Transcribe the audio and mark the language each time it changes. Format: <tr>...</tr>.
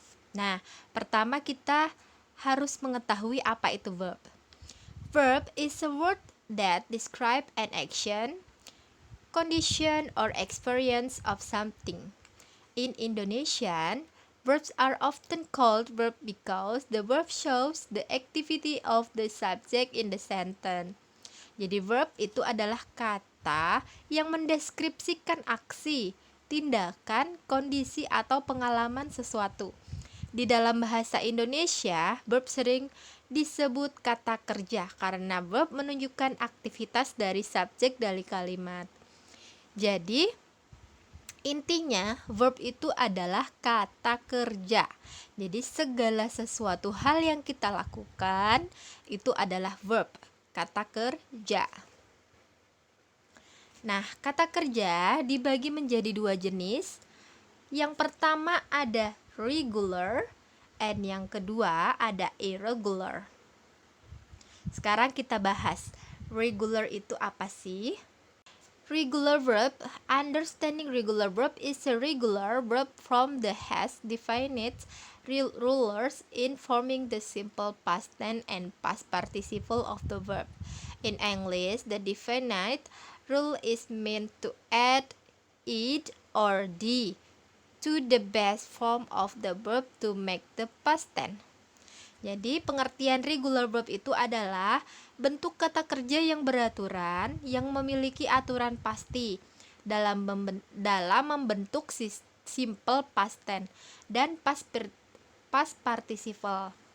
<id>Nah, pertama kita harus mengetahui apa itu verb.</id> <en>Verb is a word that describe an action, condition, or experience of something. In Indonesian, verbs are often called verb because the verb shows the activity of the subject in the sentence.</en> <id>Jadi verb itu adalah kata yang mendeskripsikan aksi, tindakan, kondisi, atau pengalaman sesuatu. Di dalam bahasa Indonesia, verb sering disebut kata kerja karena verb menunjukkan aktivitas dari subjek dari kalimat. Jadi, intinya verb itu adalah kata kerja. Jadi segala sesuatu hal yang kita lakukan itu adalah verb, kata kerja. Nah, kata kerja dibagi menjadi dua jenis. Yang pertama ada regular, and yang kedua ada irregular. Sekarang kita bahas regular itu apa sih?</id> <en>Regular verb, understanding regular verb is a regular verb from the has definite rulers in forming the simple past tense and past participle of the verb. In English, the definite rule is meant to add ed or d to the base form of the verb to make the past tense.</en> <id>Jadi pengertian regular verb itu adalah bentuk kata kerja yang beraturan, yang memiliki aturan pasti dalam membentuk simple past tense dan past participle.</id>